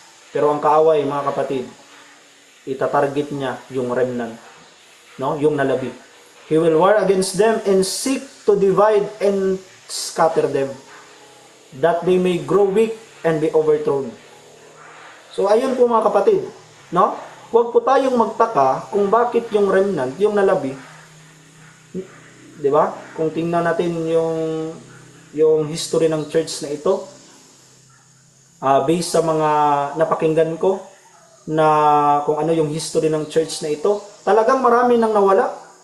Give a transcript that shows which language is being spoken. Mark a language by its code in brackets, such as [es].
[tl] Pero ang kaaway, mga kapatid, itatarget niya yung remnant, no? Yung nalabi. [en] He will war against them and seek to divide and scatter them, that they may grow weak and be overthrown. [tl] So, ayun po mga kapatid, no? Huwag po tayong magtaka kung bakit yung remnant, yung nalabi, di ba? Kung tingnan natin yung history ng church na ito, based sa mga napakinggan ko na kung ano yung history ng church na ito, talagang marami nang nawala.